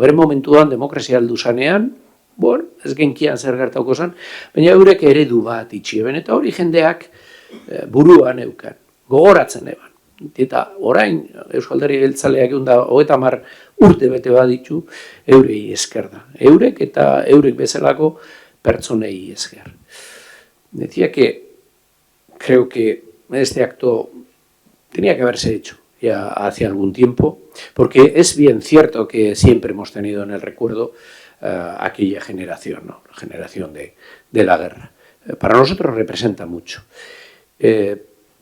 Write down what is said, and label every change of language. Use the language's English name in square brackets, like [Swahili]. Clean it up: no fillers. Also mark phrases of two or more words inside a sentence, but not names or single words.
[Basque] Bere momentuan demokrazia aldu zanean, ez genkian zer gertauko zen, baina eurek eredu bat itxieben, eta hori jendeak buruan eukan, gogoratzen eban. Eta orain Euskal Alderdi Jeltzaleak 30 urte bete baditu, eurei esker da. Eurek eta eurek bezalako pertsonei esker. [Spanish] Decía que creo que este acto tenía que haberse hecho ya hace algún tiempo, porque es bien cierto que siempre hemos tenido en el recuerdo aquella generación, ¿no? La generación de la guerra. Para nosotros representa mucho.